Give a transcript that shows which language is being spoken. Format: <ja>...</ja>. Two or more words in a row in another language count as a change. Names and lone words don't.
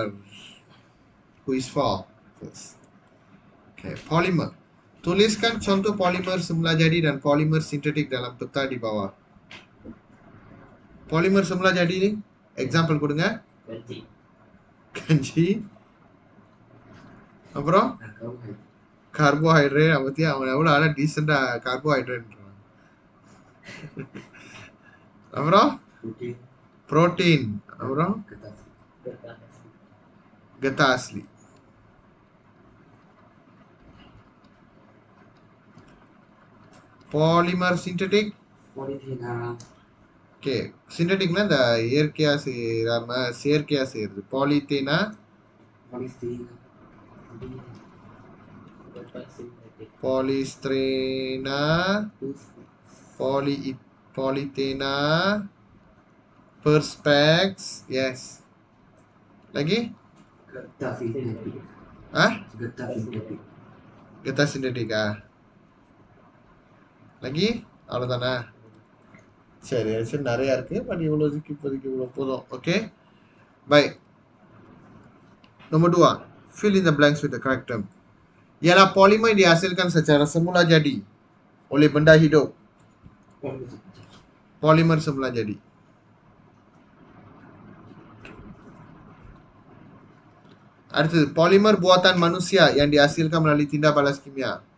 <en>Who is for first? Okay, polymer.</en> <ms>Tuliskan contoh polimer semula jadi dan polimer sintetik dalam peta di bawah. Polimer semula jadi ni example கொடுங்க.</ms> <ta>கஞ்சி. அப்புறம் கார்போஹைட்ரேட். அவத்தி அவன் எவ்வளோ அழகாக டீசெண்டாக கார்போஹைட்ரேட். அப்புறம் புரோட்டீன்.</ta> <ms>அப்புறம் getah asli.</ms> <en>Polymer synthetic. Polyphenol.</en> <ta>Okay, syntheticனா இந்த இயற்கையா செய்யாம செயற்கையா செய்யறது.</ta> <ms>Polythena. Polystyrena. Polythena. Perspex. Yes. Lagi? Getah sintetik. Getah sintetik. Getah sintetik lagi?</ms> <ta>அவ்வளோதானா? சரி சரி நிறையா இருக்கு. பட் இவ்வளோதுக்கு இப்போதைக்கு இவ்வளோ போதும். ஓகே பை.</ta> <ms>Nomor 2,</ms> <en>fill in the blanks with the correct term.</en> <ms>Ialah polimer dihasilkan secara semula jadi oleh benda hidup. Polimer semula jadi. அடுத்தது polimer buatan manusia yang dihasilkan melalui tindak balas kimia.</ms>